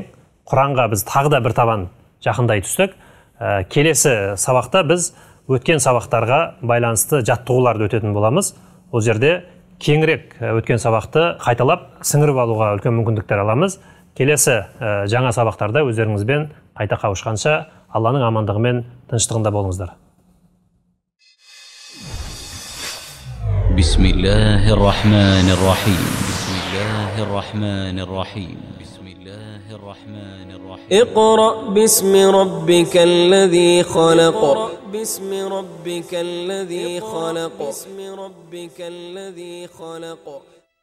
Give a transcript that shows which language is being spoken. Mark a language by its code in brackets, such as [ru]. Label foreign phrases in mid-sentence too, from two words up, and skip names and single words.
[kk] Құранға біз тағы да бір табан жақындай түстік. Келесі сабақта біз өткен сабақтарға байланысты жаттығуларды өтетін боламыз. Ол жерде кеңірек өткен сабақты қайталап сіңіріп алуға үлкен мүмкіндіктер аламыз. Келесі жаңа сабақтарда өздеріңізбен қайта қауышқанша Алланың амандығы мен тыныштығында болыңыздар. [ar] بسم الله الرحمن الرحيم. بسم الله الرحمن الرحيم بسم الله الرحمن الرحيم. اقرأ باسم ربك الذي خلق باسم ربك الذي خلق باسم ربك الذي خلق